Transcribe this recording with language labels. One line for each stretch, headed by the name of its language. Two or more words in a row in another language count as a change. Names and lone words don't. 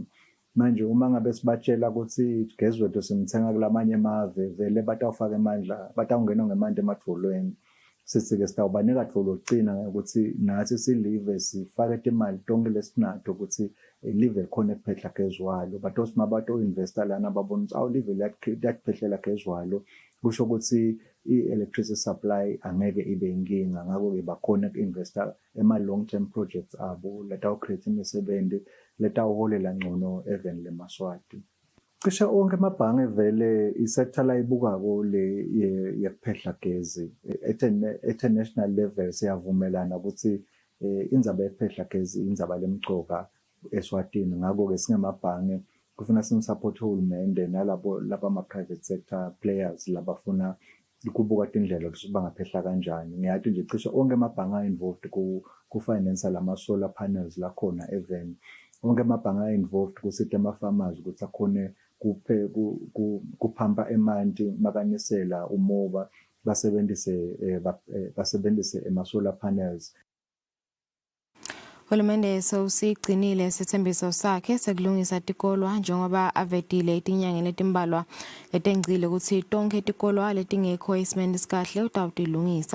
Swati: Manje uma ngabe sibatshela ukuthi gesi wethu simthenga kulamanye amave vele batawufaka amandla, batawungena ngemandla ematfolweni. Sithi-ke sitawubanika tfolo locina ukuthi nathi silive sifake imali tonke lesinato ukuthi live khona ekuphehla gesi walo. Batosima bato-investa lana babona ukuthi live liyakuphehlela gesi walo. Kusho ukuthi i-
English: electricity supply
Swati: angeke ibe inkinga, ngakho-ke bakhona ku-investa ema-
English: long term projects
Swati: abo letawucreate imisebenzi letawuholela ngcono even leMaswati. Cishe onke amabhange vele isektor la ibukako le yekuphehla gesi
English: at a national level
Swati: siyavumelana ukuthi indzaba yekuphehla gesi indzaba lemcoka eSwatini. Ngakho-ke singemabhange kufuna simsupport uhulumende nalabo laba
English: private sector players
Swati: labafuna ukubuka tindlela ukuthi bangaphehla kanjani. Ngiyathi nje cishe onke amabhange involved ku finance lama
English: solar panels
Swati: lakhona even onke amabhange involved kusite ama-farmers ukuthi akhone kuphampa emanti makanisela umoba basebenzise ema-
English: solar panels.
Swati: Hulumende sewusigcinile sithembiso sakhe sekulungisa tikolwa njengoba avedile itinyanga letimbalwa letengcile ukuthi tonke tikolwa letingekho esimeni sikahle utawutilungisa.